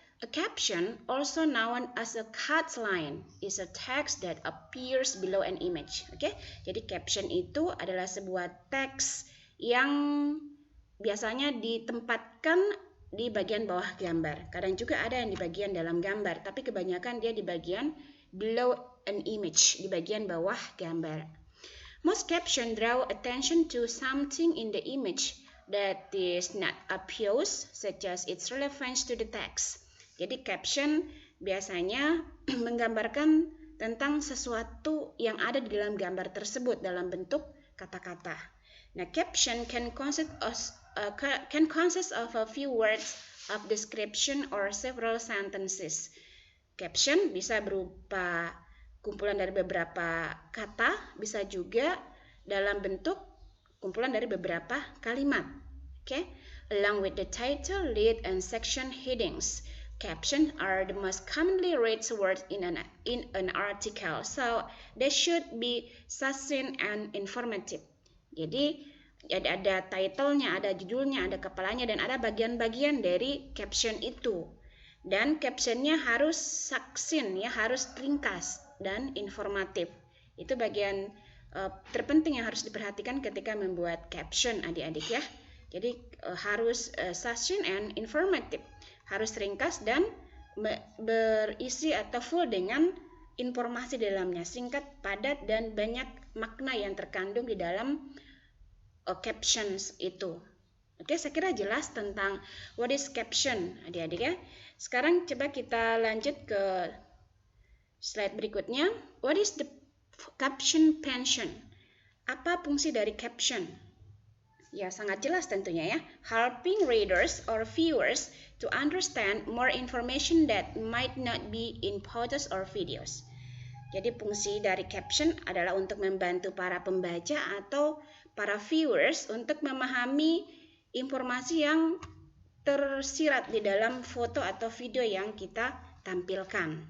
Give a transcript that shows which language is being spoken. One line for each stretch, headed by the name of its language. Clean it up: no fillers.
English: A caption, also known as a catline, is a text that appears below an image.
Indonesian: Oke, jadi caption itu adalah sebuah teks yang biasanya ditempatkan di bagian bawah gambar. Kadang juga ada yang di bagian dalam gambar, tapi kebanyakan dia di bagian
English: below an image,
Indonesian: di bagian bawah gambar.
English: Most caption draw attention to something in the image that is not obvious, such as its relevance to the text.
Indonesian: Jadi caption biasanya menggambarkan tentang sesuatu yang ada di dalam gambar tersebut dalam bentuk kata-kata.
English: Nah, caption can consist of a few words of description or several sentences.
Indonesian: Caption bisa berupa kumpulan dari beberapa kata, bisa juga dalam bentuk kumpulan dari beberapa kalimat.
English: Okay? Along with the title, lead, and section headings, captions are the most commonly read words in an article, so they should be succinct and informative.
Indonesian: Jadi ada title-nya, ada judulnya, ada kepalanya, dan ada bagian-bagian dari caption itu. Dan captionnya harus succinct, ya, harus ringkas dan informatif. Itu bagian terpenting yang harus diperhatikan ketika membuat caption, adik-adik ya. Jadi harus
English: succinct and informative,
Indonesian: harus ringkas dan berisi atau full dengan informasi di dalamnya, singkat, padat, dan banyak makna yang terkandung di dalam captions itu. Oke, saya kira jelas tentang
English: what is caption,
Indonesian: adik-adik ya. Sekarang coba kita lanjut ke slide berikutnya.
English: What is the caption function?
Indonesian: Apa fungsi dari caption? Ya, sangat jelas tentunya ya.
English: Helping readers or viewers to understand more information that might not be in photos or videos.
Indonesian: Jadi fungsi dari caption adalah untuk membantu para pembaca atau para viewers untuk memahami informasi yang tersirat di dalam foto atau video yang kita tampilkan.